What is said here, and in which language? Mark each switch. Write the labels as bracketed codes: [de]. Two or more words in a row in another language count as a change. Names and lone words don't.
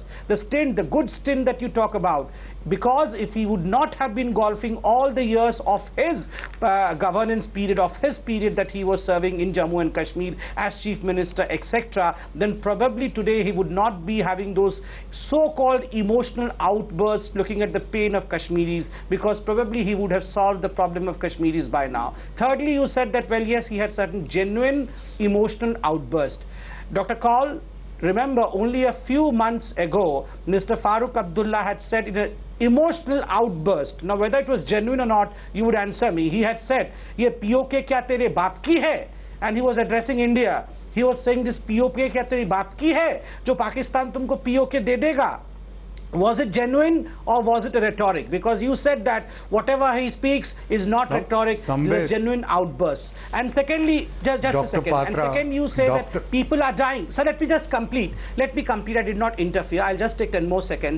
[en] The stint, the good stint that you talk about. Because if he would not have been golfing all the years of his governance period, of his period that he was serving in Jammu and Kashmir as Chief Minister, etc., then probably today he would not be having those so-called emotional outbursts looking at the pain of Kashmiris, because probably he would have solved the problem of Kashmiris by now. Thirdly, you said that, well, yes, he had certain genuine emotional outbursts. Dr. Kaul, remember, only a few months ago, Mr. Farooq Abdullah had said in an emotional outburst, now whether it was genuine or not, you would answer me. He had said, [hi] "ये POK क्या तेरे बाप की है?" [en] And he was addressing India. He was saying, this [hi] POK क्या तेरी बाप की है, जो पाकिस्तान तुमको POK दे देगा. [en] Was it genuine or was it a rhetoric? Because you said that whatever he speaks is not rhetoric, it's a genuine outburst. And secondly, just a second. Patra, and second, you say that people are dying. So let me just complete. Let me complete. I did not interfere. I'll just take 10 more seconds.